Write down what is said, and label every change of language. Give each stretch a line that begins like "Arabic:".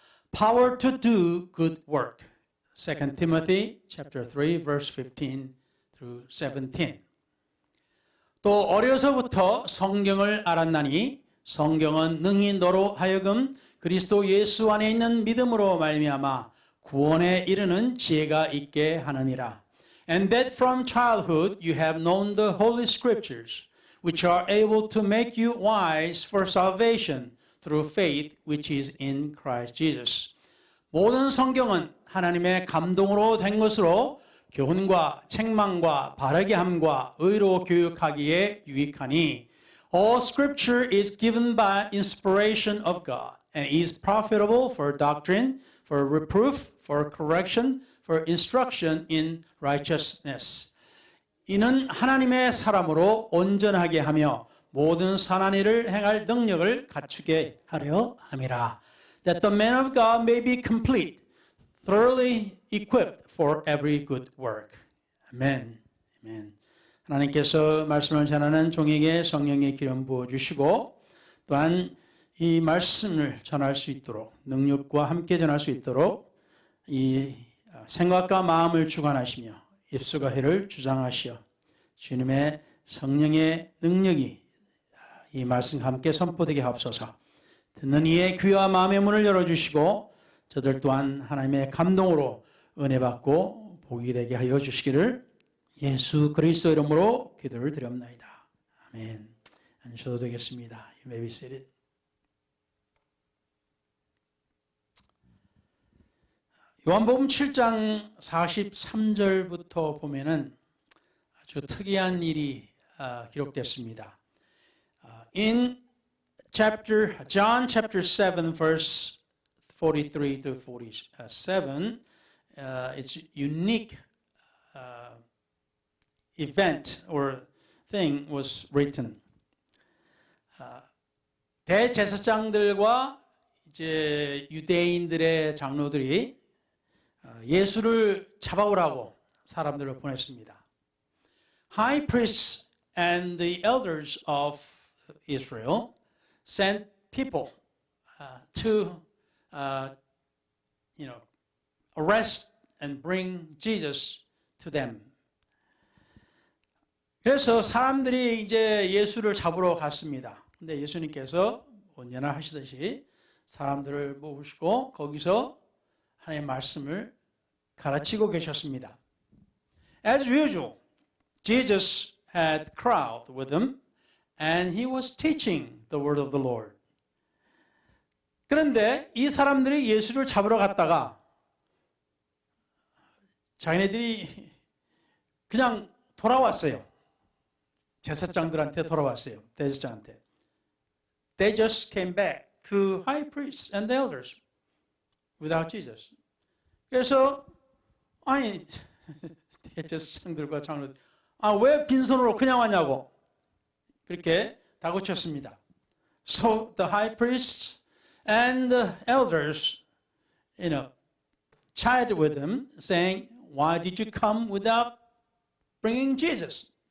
English: Power to do good work. 2 Timothy chapter 3 verse 15 through 17.
Korean: 또 어려서부터 성경을 알았나니 성경은 능히 너로 하여금 그리스도 예수 안에 있는 믿음으로 말미암아 구원에 이르는 지혜가 있게 하느니라.
English: And that from childhood you have known the holy scriptures, which are able to make you wise for salvation through faith which is in Christ Jesus.
Korean: 모든 성경은 하나님의 감동으로 된 것으로 교훈과 책망과 바르게 함과 의로 교육하기에 유익하니
English: all scripture is given by inspiration of God and is profitable for doctrine, for reproof, for correction, for instruction in righteousness.
Korean: 이는 하나님의 사람으로 온전하게 하며 모든 선한 일을 행할 능력을 갖추게 하려 함이라.
English: That the man of God may be complete, thoroughly equipped for every good work.
Korean: 아멘. 아멘. 하나님께서 말씀을 전하는 종에게 성령의 기름 부어 주시고 또한 이 말씀을 전할 수 있도록 능력과 함께 전할 수 있도록 이 생각과 마음을 주관하시며 입술과 혀를 주장하시어 주님의 성령의 능력이 이 말씀과 함께 선포되게 하옵소서. 듣는 이의 귀와 마음의 문을 열어주시고 저들 또한 하나님의 감동으로 은혜 받고 복이 되게 하여 주시기를 예수 그리스도 이름으로 기도를 드립니다. 아멘. 앉으셔도 되겠습니다.
English: You may be seated.
Korean: 요한복음 7장 43절부터 보면은 아주 특이한 일이 기록됐습니다.
English: In John chapter 7 verse 43 to 47, it's a unique event or thing was written.
Korean: 대제사장들과 이제 유대인들의 장로들이 예수를 잡아오라고 사람들을 보냈습니다.
English: High priests and the elders of Israel sent people to arrest and bring Jesus to them.
Korean: 그래서 사람들이 이제 예수를 잡으러 갔습니다. 근데 예수님께서 언제나 하시듯이 사람들을 모으시고 거기서 하나님의 말씀을 가르치고 계셨습니다.
English: As usual, Jesus had crowd with him and he was teaching the word of the Lord.
Korean: 그런데 이 사람들이 예수를 잡으러 갔다가 자기네들이 그냥 돌아왔어요. 제사장들한테 돌아왔어요. 대제사장한테.
English: They just came back to high priests and elders without Jesus.
Korean: 그래서 아니 대제사장들과 장로들 왜 빈손으로 그냥 왔냐고 그렇게 다그쳤습니다.
English: So the high priests and the elders, chided with them, saying, "Why did you come without bringing Jesus?"